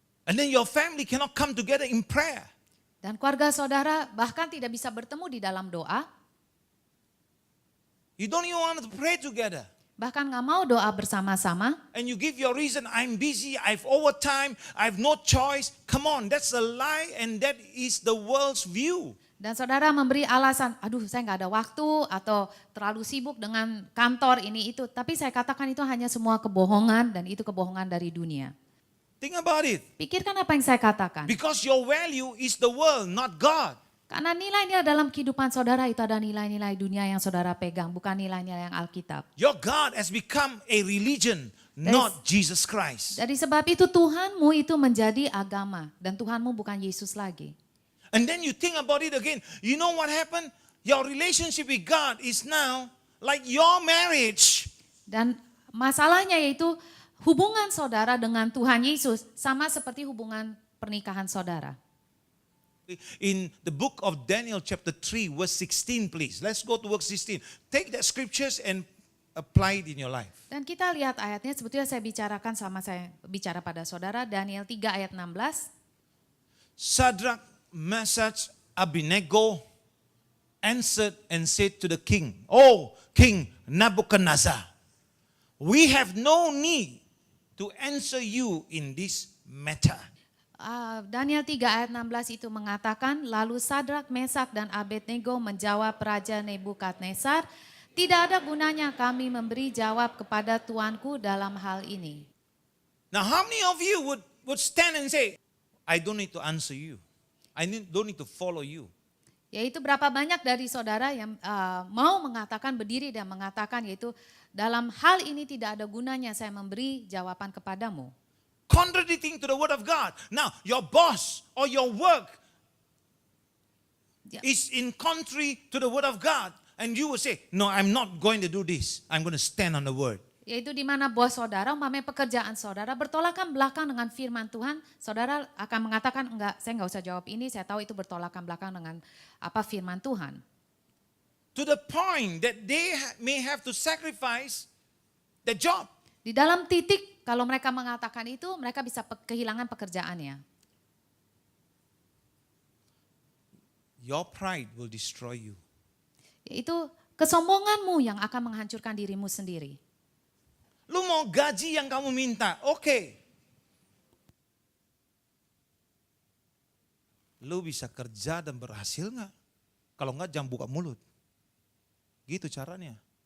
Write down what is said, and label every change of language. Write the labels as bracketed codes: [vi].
[en] And then your family cannot come together in prayer. [id] Dan keluarga saudara bahkan tidak bisa bertemu di dalam doa, [en] You don't even want to pray together. [id] bahkan nggak mau doa bersama-sama. [en] And you give your reason, I'm busy, I've overtime, I've no choice. Come on, that's a lie and that is the world's view. [id] Dan saudara memberi alasan, aduh saya nggak ada waktu atau terlalu sibuk dengan kantor ini itu. Tapi saya katakan itu hanya semua kebohongan dan itu kebohongan dari dunia. [en] Think about it. [id] Pikirkan apa yang saya katakan. [en] Because your value is the world, not God. [id] Karena nilai-nilai dalam kehidupan saudara itu ada nilai-nilai dunia yang saudara pegang, bukan nilai-nilai yang Alkitab. [en] Your God has become a religion, not Jesus Christ. [id] Dari sebab itu Tuhanmu itu menjadi agama dan Tuhanmu bukan Yesus lagi. [en] And then you think about it again. You know what happened? Your relationship with God is now like your marriage. [id] Dan masalahnya yaitu hubungan saudara dengan Tuhan Yesus sama seperti hubungan pernikahan saudara. [en] In the book of Daniel chapter 3 verse 16 please. Let's go to verse 16. Take that scriptures and apply it in your life. [id] Dan kita lihat ayatnya sebetulnya saya bicarakan saya bicara pada saudara Daniel 3 ayat 16. [en] Shadrach, Meshach, Abednego answered and said to the king, "Oh, King Nebuchadnezzar, we have no need to answer you in this matter." [id] Daniel 3 ayat 16 itu mengatakan, lalu Sadrak, Mesak dan Abednego menjawab Raja Nebukadnezar, tidak ada gunanya kami memberi jawab kepada tuanku dalam hal ini. [en] Now how many of you would stand and say, I don't need to answer you. Don't need to follow you. [id] Yaitu berapa banyak dari saudara yang mau mengatakan, berdiri dan mengatakan, yaitu dalam hal ini tidak ada gunanya saya memberi jawaban kepadamu. [en] Contradicting to the word of God. Now, your boss or your work is in contrary to the word of God. And you will say, no, I'm not going to do this. I'm going to stand on the word. [id] Yaitu di mana bos saudara, umpamanya pekerjaan saudara bertolakan belakang dengan firman Tuhan, saudara akan mengatakan, enggak, saya enggak usah jawab ini, saya tahu itu bertolakan belakang dengan apa firman Tuhan. [en] To the point that they may have to sacrifice the job. [id] Di dalam titik, kalau mereka mengatakan itu, mereka bisa kehilangan pekerjaannya. [en] Your pride will destroy you. [id] Yaitu kesombonganmu yang akan menghancurkan dirimu sendiri. Lu mau gaji yang kamu minta, oke. Lu bisa kerja dan berhasil nggak? Kalau nggak jangan buka mulut. Gitu caranya.